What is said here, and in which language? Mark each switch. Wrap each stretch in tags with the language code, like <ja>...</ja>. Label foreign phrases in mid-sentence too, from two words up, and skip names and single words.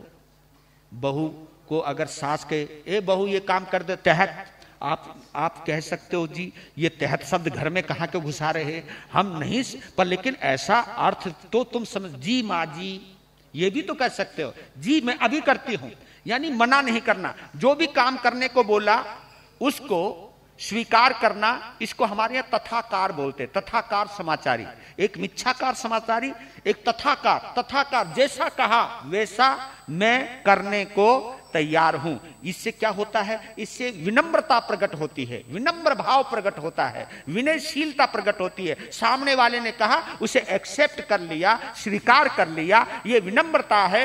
<hi>बहू को अगर सास के, ए बहू ये काम कर दे, तहत, आप कह सकते हो जी ये तहत शब्द घर में कहां के घुसा रहे, हम नहीं, पर लेकिन ऐसा अर्थ तो तुम समझ, जी माँ जी, ये भी तो कह सकते हो, जी मैं अभी करती हूं, यानी मना नहीं करना, जो भी काम करने को बोला उसको स्वीकार करना, इसको हमारे यहां तथाकार बोलते, तथाकार समाचारी। एक मिच्छाकार समाचारी, एक तथाकार जैसा कहा वैसा मैं करने को तैयार हूं। इससे क्या होता है, इससे विनम्रता प्रकट होती है, विनम्र भाव प्रकट होता है, विनयशीलता प्रकट होती है। सामने वाले ने कहा उसे एक्सेप्ट कर लिया, स्वीकार कर लिया, ये विनम्रता है।</hi>